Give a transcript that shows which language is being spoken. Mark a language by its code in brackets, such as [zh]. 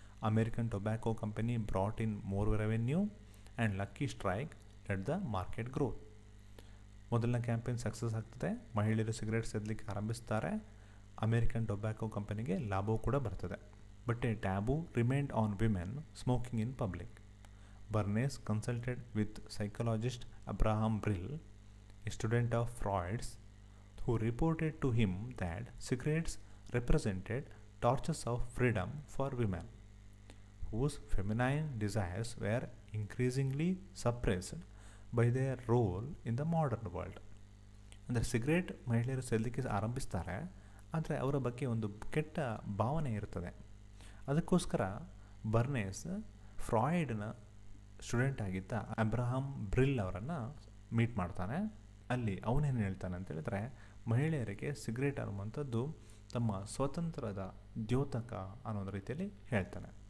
[en] American tobacco company brought in more revenue and lucky strike let the market growth. [kn] ಮೊದಲನೇ campaign success ಆಗ್ತದೆ. ಮಹಿಳೆಯರು cigarette ಸೇದಲಿಕ್ಕೆ ಆರಂಭಿಸ್ತಾರೆ. American tobacco ಕಂಪನಿಗೆ ಲಾಭವೂ ಕೂಡ ಬರ್ತದೆ. [en] But a taboo remained on women smoking in public. [kn] ಬರ್ನೇಸ್ [en] consulted with psychologist Abraham Brill, a student of Freud's, who reported to him that cigarettes represented torches of freedom for women, whose feminine desires were increasingly suppressed by their role in the modern world. [kn] ಅಂದರೆ cigarette ಮಹಿಳೆಯರು ಸೇದಲಿಕ್ಕೆ ಆರಂಭಿಸ್ತಾರೆ, ಆದರೆ ಅವರ ಬಗ್ಗೆ ಒಂದು ಕೆಟ್ಟ ಭಾವನೆ ಇರ್ತದೆ. ಅದಕ್ಕೋಸ್ಕರ ಬರ್ನೇಸ್ ಫ್ರಾಯ್ಡ್ನ ಸ್ಟೂಡೆಂಟ್ ಆಗಿದ್ದ ಅಬ್ರಹಾಂ ಬ್ರಿಲ್ ಅವರನ್ನು ಮೀಟ್ ಮಾಡ್ತಾನೆ. ಅಲ್ಲಿ ಅವನೇನು ಹೇಳ್ತಾನೆ ಅಂತ ಹೇಳಿದ್ರೆ, ಮಹಿಳೆಯರಿಗೆ ಸಿಗರೇಟ್ ಅನ್ನುವಂಥದ್ದು ತಮ್ಮ ಸ್ವತಂತ್ರದ ದ್ಯೋತಕ ಅನ್ನೋದು ರೀತಿಯಲ್ಲಿ ಹೇಳ್ತಾನೆ.